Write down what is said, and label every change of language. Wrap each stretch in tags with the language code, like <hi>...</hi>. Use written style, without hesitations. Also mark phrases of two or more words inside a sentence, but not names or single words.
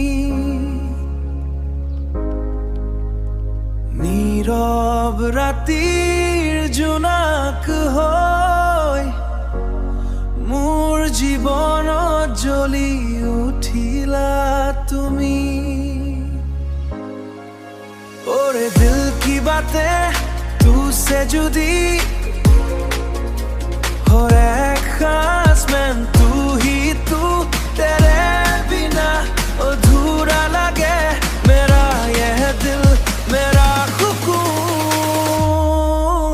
<as>নীৰৱ ৰাতিৰ জোনাক হৈ মোৰ জীৱনত জ্বলি উঠিলা তুমি।</as> <hi>ओरे दिल की बातें तुझसे जुदी हो एक खास मैं तू ही तू, तेरे बिना अधूरा लगे मेरा यह दिल मेरा सुकून।</hi>